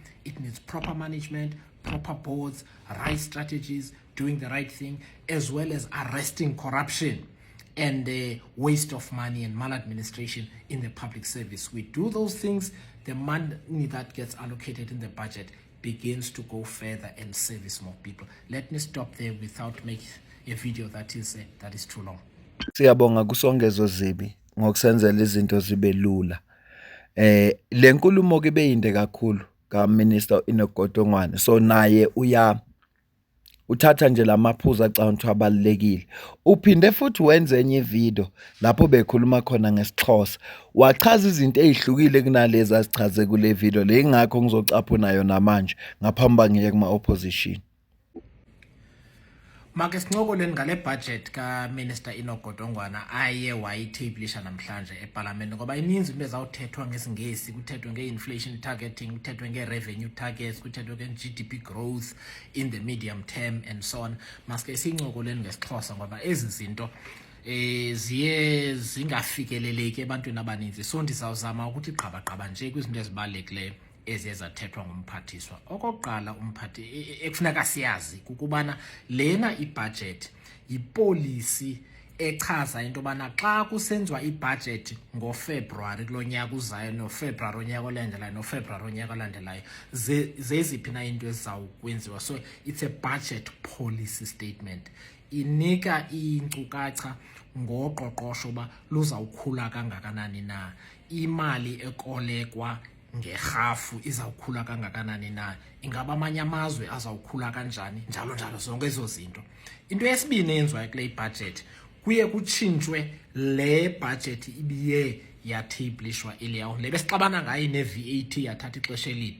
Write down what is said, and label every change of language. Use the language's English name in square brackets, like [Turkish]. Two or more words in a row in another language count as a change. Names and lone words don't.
[English] It needs proper management, proper boards, right strategies, doing the right thing, as well as arresting corruption and the waste of money and maladministration in the public service. We do those things, the money that gets allocated in the budget begins to go further and service more people. Let me stop there without making a video that is too long. [Zulu] Siyabonga kusongezo Zibi ngokusenzela izinto zibe lula. Le nkulumo ke beyinde kakhulu ka Minister Enoch Godongwana. So naye uthatha nje lamaphuzu acanga abalekile. Uphinde futhi wenze enye video lapho bekhuluma khona ngesixhosa. Wachaza izinto ezihlukile kunalezi azichaze kule video le, ingakho ngizocaphuna yona manje ngaphambi ngiye kuma opposition. [Xhosa] Make sincokoleni ngale budget ka Minister Enoch Godongwana aye wayitablisha namhlanje eParliament, ngoba ininzi into ezawuthethwa ngesingesi, kuthethwe nge- [English] inflation targeting, [Xhosa] kuthethwe nge- [English] revenue targets, [Xhosa] kuthethwe nge- [English] GDP growth in the medium term and so on. [Xhosa] Maske sincokoleni ngesixhosa ngoba ezi zinto ziye zingafikeleleki ebantwini abaninzi. So ndizawuzama ukuthi gqaba nje kwizinto ezibalulekileyo ezizathethwa ngumphathiswa. Okokuqala, umphathi ekufuneka siyazi kukubana lena ibudget yipolicy echaza into bana xa kusenziwa ibudget ngoFebruary kulo nyaka uzayo, noFebruary onyaka olandelayo, noFebruary onyaka olandelayo, zeziphi na into ezizawukwenziwa. [English] So it's a budget policy statement. [Xhosa] Inika inkcukacha ngoqoqosho ba luzawukhula kangakanani na, imali ekolekwa ngerhafu izawukhula kangakanani na, ingaba amanye amazwe azawukhula kanjani, njalo zonke ezo zinto. Into yesibini eyenziwayo kule budget, kuye kutshintshwe le budget ibiye yatablishwa iliyawo, le besixabana ngayo ne-VAT yathatha ixesha elide.